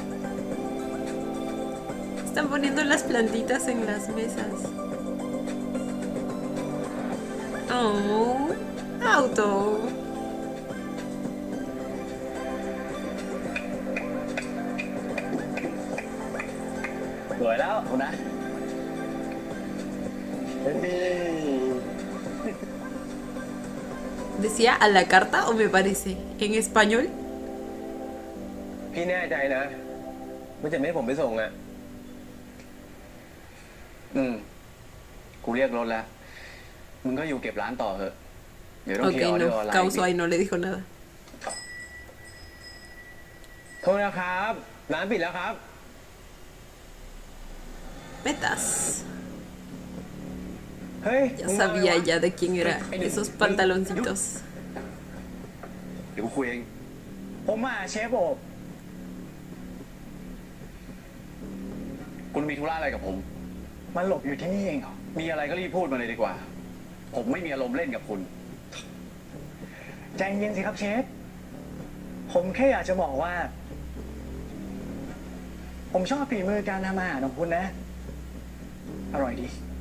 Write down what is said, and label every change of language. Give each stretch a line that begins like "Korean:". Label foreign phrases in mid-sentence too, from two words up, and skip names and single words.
Spanish: Están poniendo las plantitas en las mesas. Oh, auto.
Thai: สวยแล้วคุณนะ
Spanish: ¿Decía a la carta o me parece? ¿En español?
Thai: พี่แน่ใจนะว่าจะไม่ให้ผมไปส่งอ่ะ กูเรียกรถแล้ว มึงก็อยู่เก็บร้านต่อเถอะ เดี๋ยวต้อง
Spanish: Ok,
Thai: เคลียร์ออเดอร์ออน
Spanish: no.
Thai: ไลน์ Kao อีก
Spanish: Suhai no le dijo nada.
Thai: โทษนะครับ ร้านปิดแล้วครับ
Spanish: Metas.
Thai: เฮ้ย
Spanish: Ya sabía ya de quién era esos pantaloncitos.
Thai: เดี๋ยวกูคุยเอง ผมมาเชฟโอบ คุณมีธุระอะไรกับผม มันหลบอยู่ที่นี่เองเหรอ มีอะไรก็รีบพูดมาเลยดีกว่า ผมไม่มีอารมณ์เล่นกับคุณ ใจเย็นสิครับเชฟ ผมแค่อยากจะบอกว่า ผมชอบฝีมือการทำอาหารของคุณนะ อร่อยดี